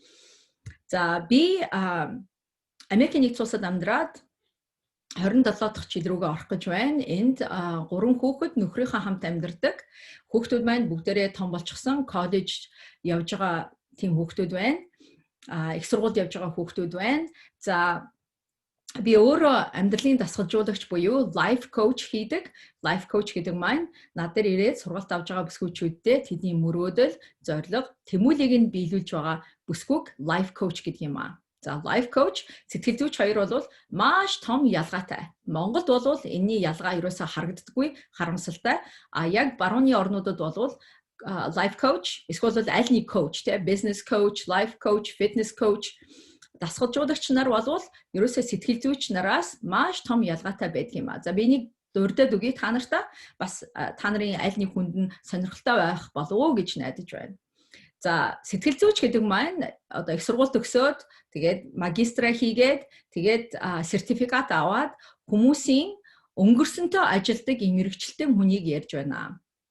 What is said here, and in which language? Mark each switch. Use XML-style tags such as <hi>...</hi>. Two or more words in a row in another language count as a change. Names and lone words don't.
<mn>За би Америкийн нэгдсэн улсад амьдраад 27 дахь жил рүүгээ орох гэж байна. Энд 3 хүүхэд нөхрийнхөө хамт амьдардаг. Хүүхдүүд маань бүгдээрээ том болчихсон, коллеж явж байгаа тийм хүүхдүүд байна. Их сургуульд явж байгаа хүүхдүүд байна. За би өөрөө амьдралын дасгалжуулагч буюу</mn> <en>life coach</en> <mn>хийдэг.</mn> <en>Life coach</en> <mn>гэдэг маань над дээр ирээд сургалт авж байгаа бүсгүйчүүдтэй тэдний мөрөөдөл, зорилго, тэмүүлийг нь биелүүлж байгаа бүсгүйг</mn> <en>life coach</en> <mn>гэдэг юм аа. За</mn> <en>life coach,</en> <mn>сэтгэл зүйч хоёр бол маш том ялгаатай. Монголд бол энэний ялгаа ерөөсөө харагддаггүй, харамсалтай. Яг барууны орнуудад бол</mn> <en>life coach,</en> <mn>эсвэл аль нэг</mn> <en>coach, business coach, life coach, fitness coach</en> <mn>дасгалжуулагч нар бол ерөөсөө сэтгэл зүйч нараас маш том ялгаатай байдаг юм аа. За би нэг дурдаад үгүй та нартаа бас та нарын аль нэг хүнд нь сонирхолтой байх болов уу гэж найдаж байна. За сэтгэл зүйч гэдэг маань одоо их сургууль төгсөөд тэгээд магистра хийгээд тэгээд сертификат аваад хүмүүсийн өнгөрсөнтэй ажилдаг мэрэгчлэлтэй хүнийг ярьж байна.</mn>